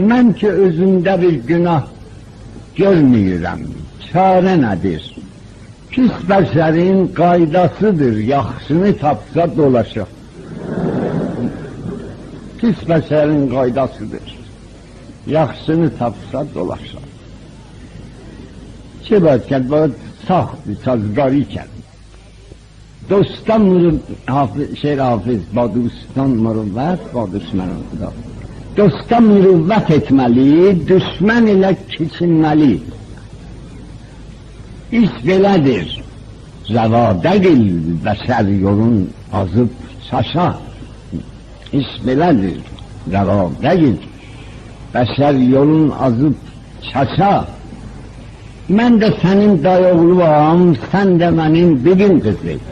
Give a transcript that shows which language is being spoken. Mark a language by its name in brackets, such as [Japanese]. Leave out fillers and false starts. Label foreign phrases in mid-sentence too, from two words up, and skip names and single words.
[Azerbaijani] Mən ki özümdə bir günah görməyirəm. Çare nədir? Pis bəşərin qaydasıdır, yaxşını tapsa dolaşır. Pis bəşərin qaydasıdır, yaxşını tapsa dolaşır. [Persian] Çi باید کرد؟ باید ساخت سازگاری کرد. دوستان شعر حافظ با دوستان مروت با دشمنان خدا. دوستان مروت [Azerbaijani] etmeli, düşman ile keçinmeli. İş belədir. Rəvada gil bəşər yolun azıb çaşa. İş belədir. Rəvada gil bəşər yolun azıb çaşa. Mən də sənin dayoğluam, sən də mənim bibim qızı.